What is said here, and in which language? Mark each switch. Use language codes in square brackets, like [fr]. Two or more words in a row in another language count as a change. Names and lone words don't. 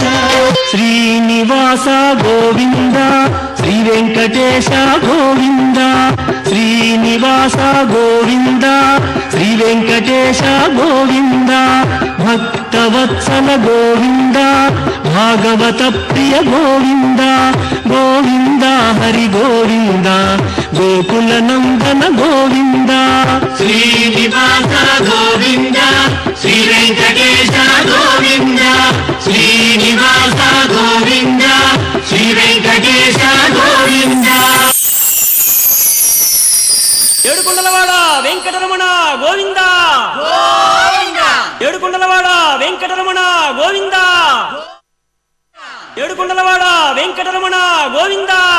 [kn] ಶ್ರೀನಿವಾಸ ಗೋವಿಂದ ಶ್ರೀ ವೆಂಕಟೇಶ ಗೋವಿಂದ, ಶ್ರೀನಿವಾಸ ಗೋವಿಂದ ಶ್ರೀ ವೆಂಕಟೇಶ ಗೋವಿಂದ, ಭಕ್ತವತ್ಸಲ ಗೋವಿಂದ ಭಾಗವತ ಪ್ರಿಯ ಗೋವಿಂದ, ಗೋವಿಂದ ಹರಿ ಗೋವಿಂದ ಗೋಕುಲ ನಂದನ ಗೋವಿಂದ. ಶ್ರೀನಿವಾಸ ಗೋವಿಂದ ಶ್ರೀ ವೆಂಕಟೇಶ ಗೋವಿಂದ, ಶ್ರೀನಿವಾಸ ಗೋವಿಂದ ಶ್ರೀ ವೆಂಕಟೇಶ ಗೋವಿಂದ. [te] ఏడుకొండలవాడ వెంకటరమణ గోవింద, ఏడుకొండలవాడ వెంకటరమణ గోవింద, ఏడుకొండలవాడ వెంకటరమణ గోవింద.